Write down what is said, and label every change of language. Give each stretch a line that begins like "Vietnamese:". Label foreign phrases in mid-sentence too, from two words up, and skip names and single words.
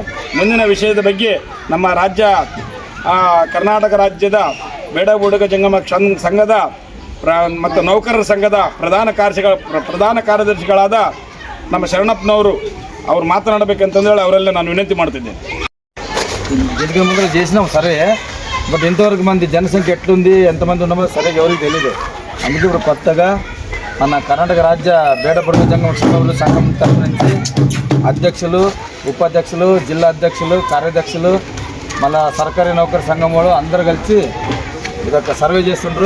Kannada: ಮುಂದಿನ ವಿಷಯದ ಬಗ್ಗೆ ನಮ್ಮ ಕರ್ನಾಟಕ ರಾಜ್ಯದ ಬೇಡ ಬುಡಗ ಜಂಗಮ ಸಂಘದ ಮತ್ತು ನೌಕರರ ಸಂಘದ ಪ್ರಧಾನ ಕಾರ್ಯದರ್ಶಿಗಳಾದ ನಮ್ಮ ಶರಣಪ್ಪನವರು ಅವ್ರು ಮಾತನಾಡಬೇಕಂತಂದೇಳಿ ಅವರೆಲ್ಲ ನಾನು ವಿನಂತಿ ಮಾಡ್ತಿದ್ದೇನೆ.
Telugu: దీనికి ముందు చేసినాం సరే, బట్ ఎంతవరకు మంది జనసంఖ్య ఎట్లుంది, ఎంతమంది ఉన్నామో సరిగ్గా ఎవరికి తెలియదు. అందుకే ఇప్పుడు కొత్తగా మన కర్ణాటక రాజ్య బేడ బుడగ జంగమ సభ్యులు సంఘం తరఫు నుంచి అధ్యక్షులు, ఉపాధ్యక్షులు, జిల్లా అధ్యక్షులు, కార్యదర్శులు, మళ్ళీ సర్కారీ నౌకరు సంఘం వాళ్ళు అందరూ కలిసి ఇదొక సర్వే చేస్తుండ్రు.